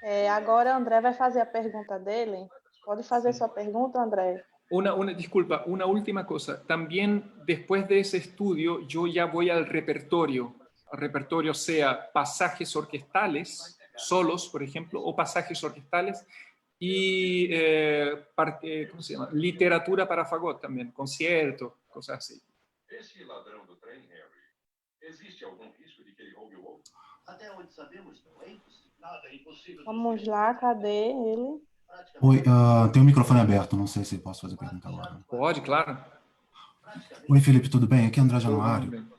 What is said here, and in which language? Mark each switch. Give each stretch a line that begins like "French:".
Portuguese: Agora o André vai fazer a pergunta dele. Pode fazer sua pergunta, André.
Spanish: Disculpa, una última cosa. También después de ese estudio, yo ya voy al repertorio. El repertorio sea pasajes orquestales, solos, por ejemplo, o pasajes orquestales, y ¿cómo se llama? Literatura para fagot también, conciertos, cosas así.
Portuguese: Esse ladrão do trem, Harry, existe algum risco de que ele roube o ovo? Até onde sabemos, não é impossível. Nada é impossível. Vamos lá, cadê ele? Oi, tem o microfone aberto, não sei se posso fazer pergunta agora. Pode, claro. Oi, Felipe, tudo bem? Aqui é André Januário.